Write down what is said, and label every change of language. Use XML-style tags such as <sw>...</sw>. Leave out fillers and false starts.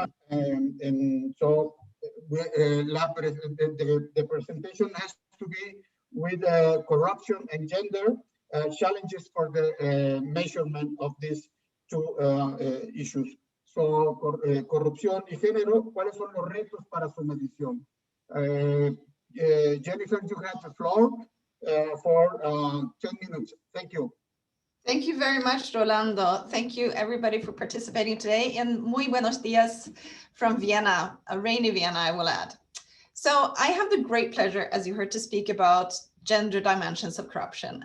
<en>And so the presentation has to be with corruption and gender, challenges for the measurement of these two issues.</en> <es>So, corrupción y género, ¿cuáles son los retos para su medición?</es> <en>Jennifer, you have the floor for 10 minutes. Thank you. Thank you very much, Rolando. Thank you, everybody, for participating today. And</en> <es>muy buenos días</es> <en>from Vienna, a rainy Vienna, I will add. So I have the great pleasure, as you heard, to speak about gender dimensions of corruption.</en>